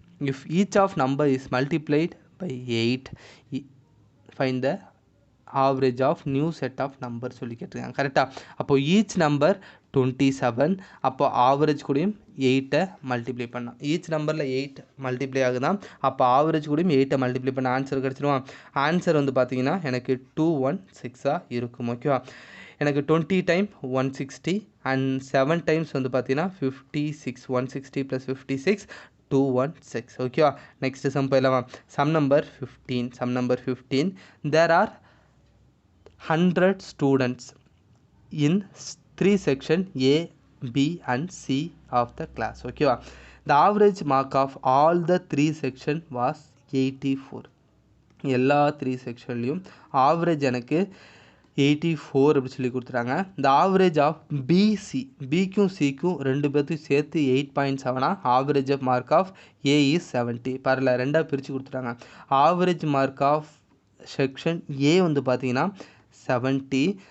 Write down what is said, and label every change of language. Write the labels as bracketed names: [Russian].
[English] If each of number is multiplied by 8, find the [Tamil] average of new set of number சொல்லி கேட்டிருக்காங்க கரெக்டாக. அப்போது each number 27. அப்போ average கூடயும் 8 மல்டிப்ளை பண்ணலாம். ஈச் நம்பரில் 8 மல்டிப்ளை ஆகுதான். அப்போ ஆவரேஜ் கூடயும் 8 மல்டிப்ளை பண்ண ஆன்சர் கிடச்சிருவான். ஆன்சர் வந்து பார்த்தீங்கன்னா எனக்கு 216 இருக்கும். ஓகேவா. எனக்கு 20 டைம் 160 அண்ட் 7 டைம்ஸ் வந்து பார்த்தீங்கன்னா 56. 160 + 56 216. ஓகேவா. நெக்ஸ்ட் சம் போயிடலாம். Sum number 15. [English] There are 100 students in 3 section A, B and C of the class. Okay. The average mark of all the 3 section was 84. [Tamil] எல்லா 3 செக்ஷன்லையும் ஆவரேஜ் எனக்கு 84 அப்படி சொல்லி கொடுத்துட்டாங்க. இந்த ஆவரேஜ் ஆஃப் பிசி, பிக்கும் சிக்கும் ரெண்டு பேர்த்துக்கும் சேர்த்து 8.7. [English] Average of mark of A is 70. [Tamil] பரல ரெண்டாக பிரித்து கொடுத்துட்டாங்க. Average mark of section A வந்து பார்த்தீங்கன்னா 70.